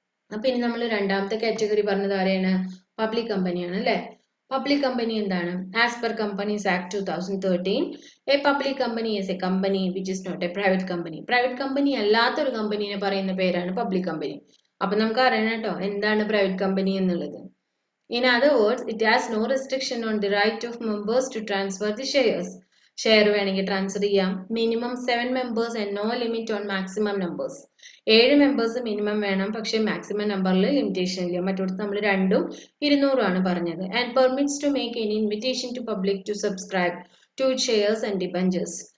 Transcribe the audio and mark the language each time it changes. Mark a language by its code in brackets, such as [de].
[ml] അപ്പൊ ഇനി നമ്മൾ രണ്ടാമത്തെ കാറ്റഗറി പറഞ്ഞത് ആരെയാണ്, പബ്ലിക് കമ്പനിയാണ് അല്ലെ. [en] public company [ml] എന്താണ്, [en] As per companies act 2013 a public company is a company which is not a private company. [ml] Private company അല്ലാത്തൊരു കമ്പനീനെ പറയുന്ന പേരാണ് പബ്ലിക് കമ്പനി. അപ്പൊ നമുക്ക് അറിയണം കേട്ടോ എന്താണ് പ്രൈവറ്റ് കമ്പനി എന്നുള്ളത്. [en] In other words, it has no restriction on the right of members to transfer the shares. [ml] Share വേണമെങ്കിൽ ട്രാൻസ്ഫർ ചെയ്യാം. [en] Minimum 7 members and no limit on maximum numbers. [ml] 7 members minimum വേണം, പക്ഷേ മാക്സിമം നമ്പറിൽ limitation ഇല്ല. മറ്റൊടുത്ത് നമ്മൾ 200 200 ആണ് പറഞ്ഞത്. [en] And permits to make any invitation to public to subscribe to shares and debentures.